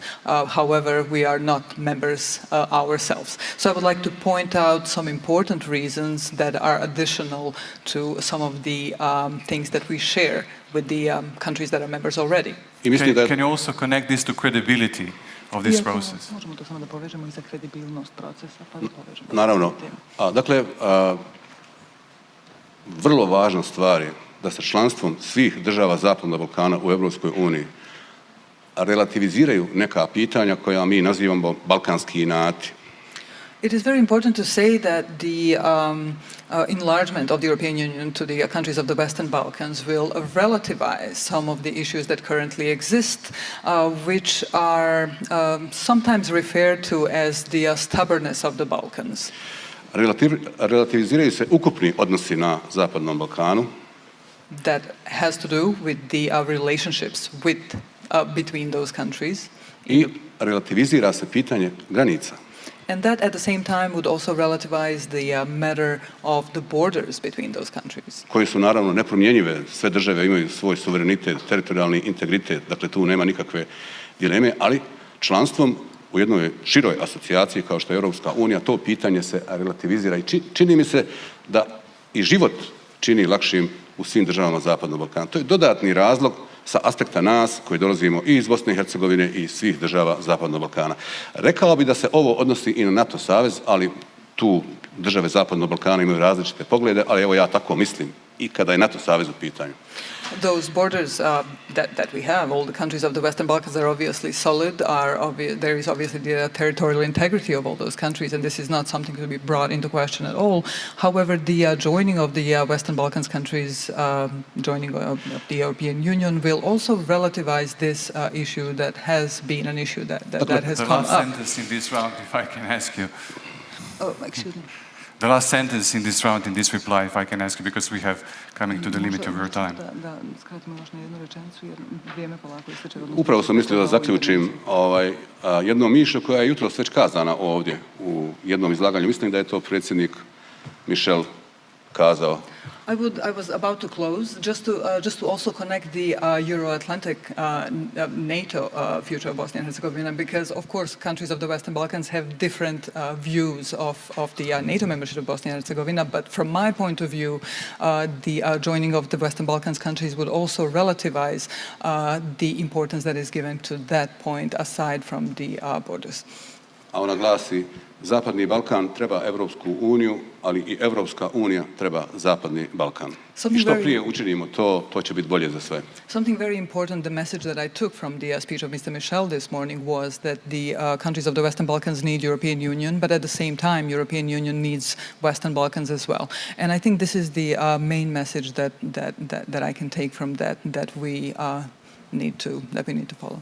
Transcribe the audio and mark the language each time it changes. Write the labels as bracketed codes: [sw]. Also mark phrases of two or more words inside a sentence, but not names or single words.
[en] However, we are not members ourselves. So I would like to point out some important reasons that are additional to some of the things that we share with the countries that are members already. Can you also connect this to credibility of this process? [bs] Možemo to samo da povežemo i za kredibilnost procesa, pa da povežemo. Naravno. Dakle, vrlo važna stvar je da sa članstvom svih država Zapadnog Balkana u Europskoj uniji relativiziraju neka pitanja koja mi nazivamo balkanski inati. [en] It is very important to say that the enlargement of the European Union to the countries of the Western Balkans will relativize some of the issues that currently exist, which are sometimes referred to as the stubbornness of the Balkans. [bs] relativiziraju se ukupni odnosi na Zapadnom Balkanu. [en] That has to do with the relationships between those countries. [bs] I relativizira se pitanje granica. [en] And that at the same time would also relativize the matter of the borders between those countries. [bs] Koje su naravno nepromjenjive, sve države imaju svoj suverenitet, teritorijalni integritet, dakle tu nema nikakve dileme, ali članstvom u jednoj široj asocijaciji kao što je Europska unija, to pitanje se relativizira i čini mi se da i život čini lakšim u svim državama Zapadnog Balkana. To je dodatni razlog sa aspekta nas koji dolazimo i iz Bosne i Hercegovine i svih država Zapadnog Balkana. Rekao bi da se ovo odnosi i na NATO savez, ali tu države Zapadnog Balkana imaju različite poglede, ali evo ja tako mislim i kada je NATO savez u pitanju. [en] Those borders that we have, all the countries of the Western Balkans are obviously solid. There is obviously the territorial integrity of all those countries, and this is not something to be brought into question at all. However, the joining of the Western Balkans countries, joining of the European Union, will also relativize this issue that has been an issue that has come up. The last sentence in this round, if I can ask you. Oh, excuse me. The last sentence in this round, in this reply, if I can ask you, because we have coming to the limit of your time. [bs] Upravo sam mislio da zaključim jednom mišlju koja je jutros već kazana ovdje u jednom izlaganju. Mislim da je to predsjednik Michel kazao. [en] I was about to close just to also connect the Euro-Atlantic NATO future of Bosnia and Herzegovina, because of course countries of the Western Balkans have different views of the NATO membership of Bosnia and Herzegovina, but from my point of view the joining of the Western Balkans countries would also relativize the importance that is given to that point aside from the borders. [bs] A ona glasi, Zapadni Balkan treba Evropsku uniju, ali i Evropska unija treba Zapadni Balkan. I što prije učinimo to će biti bolje za sve. [en] Something very important, the message that I took from the speech of Mr. Michel this morning was that the countries of the Western Balkans need European Union, but at the same time European Union needs Western Balkans as well. And I think this is the main message that I can take from that we need to follow.